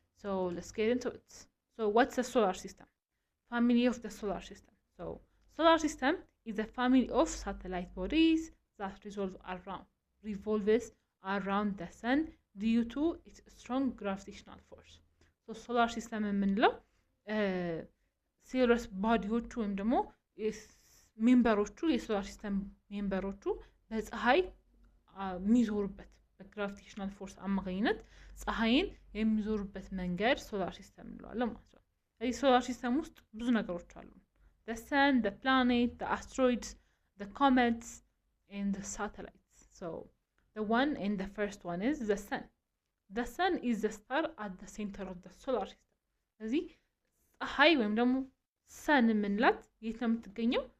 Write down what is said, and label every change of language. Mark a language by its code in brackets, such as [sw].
[en] So let's get into it. So what's the solar system? Family of the solar system. So solar system is a family of satellite bodies that revolves around the sun due to its strong gravitational force. [am] So solar system የምንለው ሲሪየስ ባዲዎቹ ወይም ደግሞ ሜምበሮቹ የሶላር ሲስተም ሜምበሮቹ በፀሐይ የሚዞሩበት በግራቪቴሽናል ፎርስ አማካኝነት ፀሐይን የሚዞሩበት መንገድ ሶላር ሲስተም እንለዋለን ማለት ነው። እዚህ ሶላር ሲስተም ውስጥ ብዙ ነገሮች አሉ። [en] the sun, the planet, the asteroids, the comets, and the satellites. So the one and the first one is the sun. The sun is the star at the center of the solar system. [am] እዚህ ፀሐይ ወይም ደግሞ sun የምንላት የት ነው የምትገኘው?